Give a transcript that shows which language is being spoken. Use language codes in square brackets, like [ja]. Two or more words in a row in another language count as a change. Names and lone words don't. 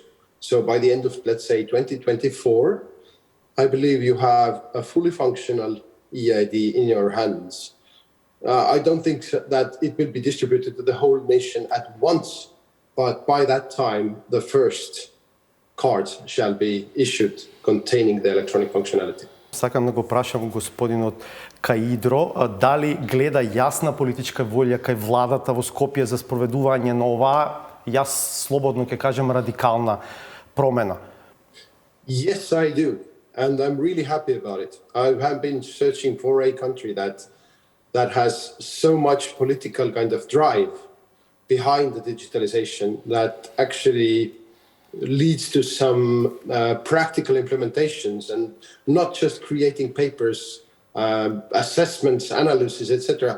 [en] So by the end of, let's say, 2024, I believe you have a fully functional EID in your hands. I don't think that it will be distributed to the whole nation at once, but by that time, the first cards shall be issued containing the electronic functionality. [mk] Сакам да го прашам господинот Каидро, дали гледа јасна политичка волја кај владата во Скопје за спроведување на оваа, јас слободно ќе кажем, радикална промена? [en] Yes, I do. And I'm really happy about it. I have been searching for a country that has so much political kind of drive behind the digitalization that actually leads to some practical implementations and not just creating papers, assessments, analysis, etc.